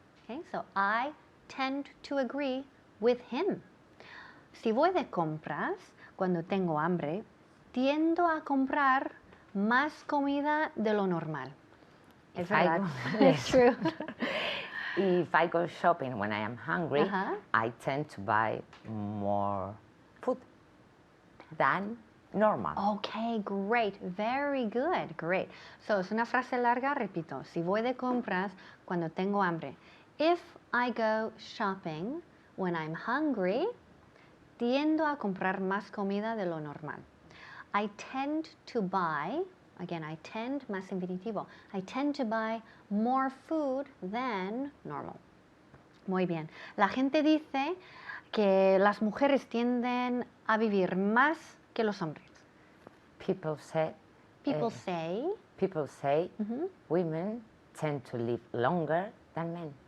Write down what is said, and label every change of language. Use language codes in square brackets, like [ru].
[en] Okay, so I tend to agree with him. [es] Si voy de compras, cuando tengo hambre, tiendo a comprar más comida de lo normal. Es [en] If I [es] verdad. [en] go- It's true. If I go shopping when I am hungry, Uh-huh. I tend to buy more food than normal. Okay, great. Very good. Great. So, [es] es una frase larga, repito. Si voy de compras cuando tengo hambre. [en] If I go shopping when I'm hungry, [es] tiendo a comprar más comida de lo normal. [en] I tend to buy, again, I tend [es] más infinitivo. [en] I tend to buy more food than normal. [es] Muy bien. La gente dice que las mujeres tienden a vivir más que los hombres. [en] People say, People say, people say Mhm. women tend to live longer than men.